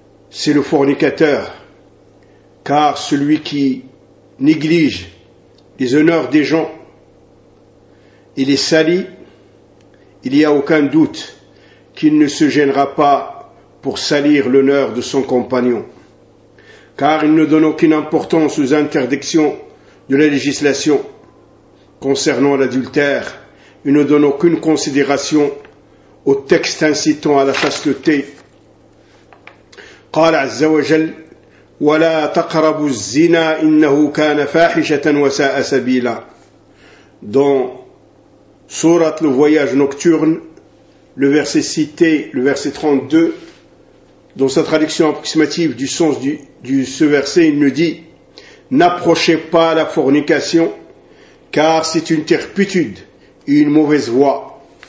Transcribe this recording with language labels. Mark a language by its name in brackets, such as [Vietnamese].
[French] C'est le fornicateur. Car celui qui néglige les honneurs des gens, il est sali, il n'y a aucun doute qu'il ne se gênera pas pour salir l'honneur de son compagnon. Car il ne donne aucune importance aux interdictions de la législation concernant l'adultère, il ne donne aucune considération au texte incitant à la chasteté. [Arabic] قال عز وجل ولا تقربوا الزنا انه كان فاحشه وساء سبيلا. [French] Dans sourate le voyage nocturne, le verset cité, le verset 32, dans sa traduction approximative du sens du ce verset, il nous dit: n'approchez pas la fornication, car c'est une turpitude et une mauvaise voie.